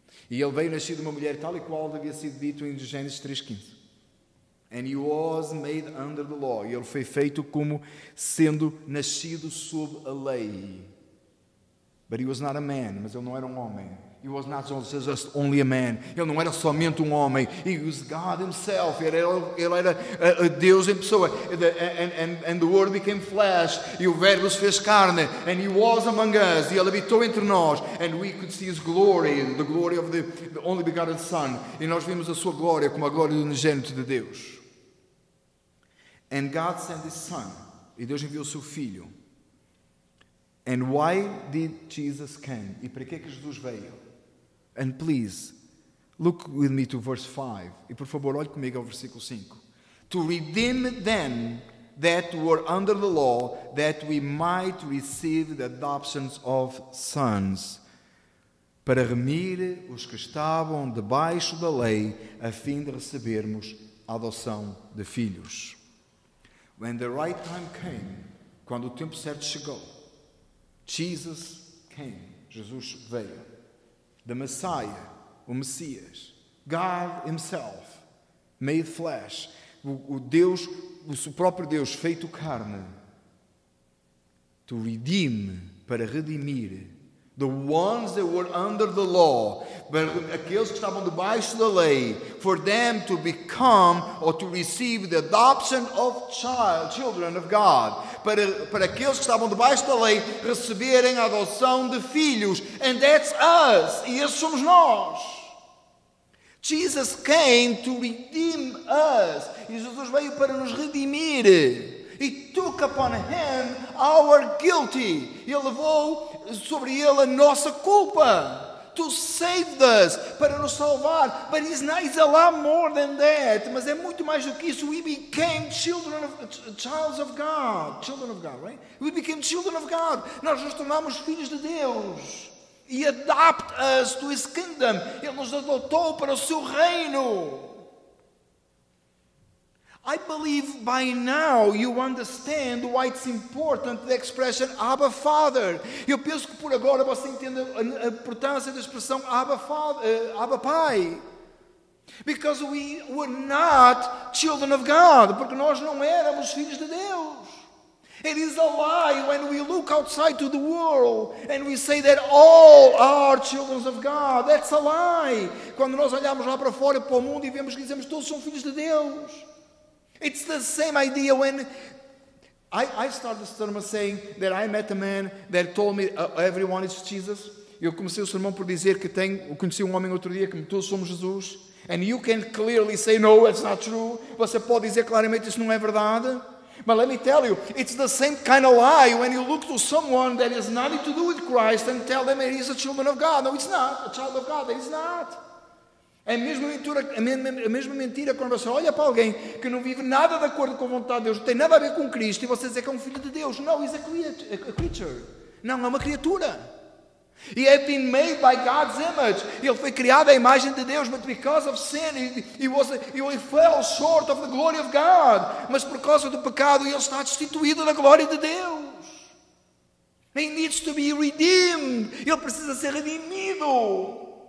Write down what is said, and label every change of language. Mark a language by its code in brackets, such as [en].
[pt] E ele veio nascido de uma mulher tal e qual havia sido dito em Gênesis 3:15. [en] And he was made under the law. [pt] E ele foi feito como sendo nascido sob a lei. [en] But he was not a man. [pt] Mas ele não era um homem. [en] He was not just only a man. [pt] Ele não era somente um homem. [en] He was God himself. [pt] Ele era Deus em pessoa. [en] And the Word became flesh. [pt] E o Verbo se fez carne. [en] And he was among us. [pt] E ele habitou entre nós. [en] And we could see his glory, the glory of the only begotten Son. [pt] E nós vimos a sua glória como a glória do unigênito de Deus. [en] And God sent his Son. [pt] E Deus enviou o seu Filho. [en] And why did Jesus come? [pt] E para que Jesus veio? [en] And please, look with me to verse 5. [pt] E por favor, olhe comigo ao versículo 5. [en] To redeem them that were under the law, that we might receive the adoptions of sons. [pt] Para remir os que estavam debaixo da lei, a fim de recebermos a adoção de filhos. [en] When the right time came, [pt] quando o tempo certo chegou, [en] Jesus came. [pt] Jesus veio. [en] The Messiah, [pt] o Messias, [en] God himself, made flesh, [pt] o Deus, o próprio Deus feito carne, [en] to redeem, [pt] para redimir, [en] the ones that were under the law, [pt] aqueles que estavam debaixo da lei, [en] for them to become or to receive the adoption of children of God, [pt] para aqueles que estavam debaixo da lei receberem a adoção de filhos, [en] and that's us, [pt] e esses somos nós. [en] Jesus came to redeem us, [pt] e Jesus veio para nos redimir. [en] He took upon him our guilty. [pt] Ele levou sobre ele a nossa culpa. [en] To save us, [pt] para nos salvar. [en] But he's a lot more than that. [pt] Mas é muito mais do que isso. [en] We became children of God. Children of God, right? We became children of God. [pt] Nós nos tornamos filhos de Deus. [en] He adopted us to his kingdom. [pt] Ele nos adotou para o seu reino. [en] I believe by now you understand why it's important the expression Abba Father. [pt] Eu penso que por agora você entende a importância da expressão Abba Pai. [en] Because we were not children of God. [pt] Porque nós não éramos filhos de Deus. [en] It is a lie when we look outside to the world and we say that all are children of God. That's a lie. [pt] Quando nós olhamos lá para fora, para o mundo e vemos que dizemos todos são filhos de Deus. [en] It's the same idea when I started the sermon saying that I met a man that told me everyone is Jesus. [pt] Eu comecei o sermão por dizer que conheci um homem outro dia que todos somos Jesus. [en] And you can clearly say no, it's not true. [pt] Você pode dizer claramente isso não é verdade. [en] But let me tell you, it's the same kind of lie when you look to someone that has nothing to do with Christ and tell them that he's a child of God. No, it's not. A child of God, that is not. [pt] É a mesma mentira quando você olha para alguém que não vive nada de acordo com a vontade de Deus, não tem nada a ver com Cristo, e você diz que é um filho de Deus. [en] No, he's a creature. [pt] Não, é uma criatura. [en] He had been made by God's image. [pt] Ele foi criado à imagem de Deus, [en] but because of sin, he fell short of the glory of God. [pt] Mas por causa do pecado, ele está destituído da glória de Deus. [en] He needs to be redeemed. [pt] Ele precisa ser redimido.